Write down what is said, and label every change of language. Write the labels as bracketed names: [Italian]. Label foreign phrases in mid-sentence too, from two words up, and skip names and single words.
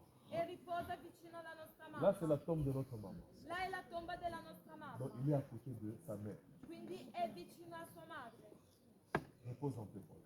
[Italian] e riposa vicino alla nostra [French] Là, c'est la [Italian] mamma. [French] tombe de notre maman. [Italian] Là è la tomba della nostra mamma, [French] Donc, il est à côté de sa mère. [Italian] quindi è vicino a sua madre. [French] Repose en paix, Paul.